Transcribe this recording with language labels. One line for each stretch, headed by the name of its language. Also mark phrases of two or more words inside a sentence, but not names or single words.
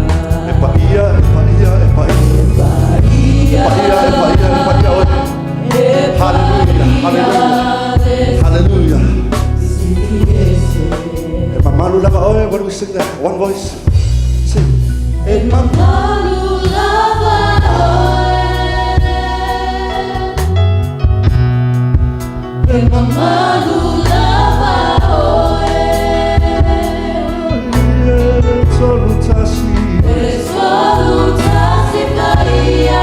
Samoan: Epaia. Hallelujah. Mamalu lava oe,
English: what do we sing there? One voice. Sing.
Samoan: Mamalu lava oe. Mamalu lava oe. Salutasi Maria.